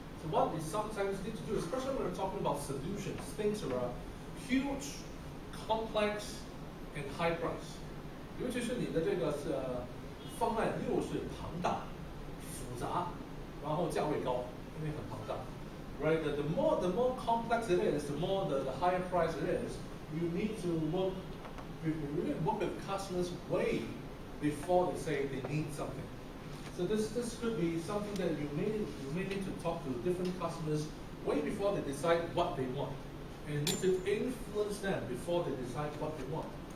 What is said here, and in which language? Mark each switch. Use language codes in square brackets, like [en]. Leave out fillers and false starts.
[en] So what we sometimes need to do, especially when we're talking about solutions, things that are huge, complex, and high price. [zh] 尤其是你的这个方案又是庞大、复杂，然后价位高，因为很庞大。 [en] Right? The more complex it is, the more the higher price it is. You need to work with customers way before they say they need something. So this could be something that you may need to talk to different customers way before they decide what they want, and you need to influence them before they decide what they want.